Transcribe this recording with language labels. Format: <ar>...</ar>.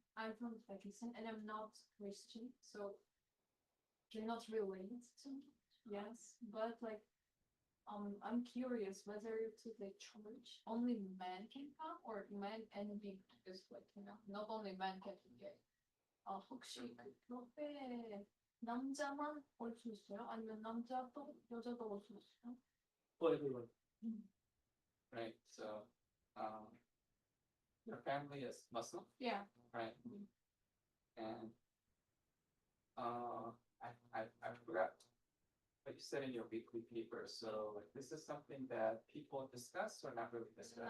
<en>I'm from Pakistan and I'm not Christian, so you're not related to me. Yes, but like, I'm curious whether to the church only men can come or men and women is like, not only men can be gay.</en> <ko>혹시 그 교회 남자만 올 수 있어요? 아니면 남자도 여자도 올 수 있어요?</ko> <en>For everyone. Right. So, your family is Muslim, Yeah. right? And I forgot what you said in your weekly paper. So like, this is something that people discuss or not really discuss?</en>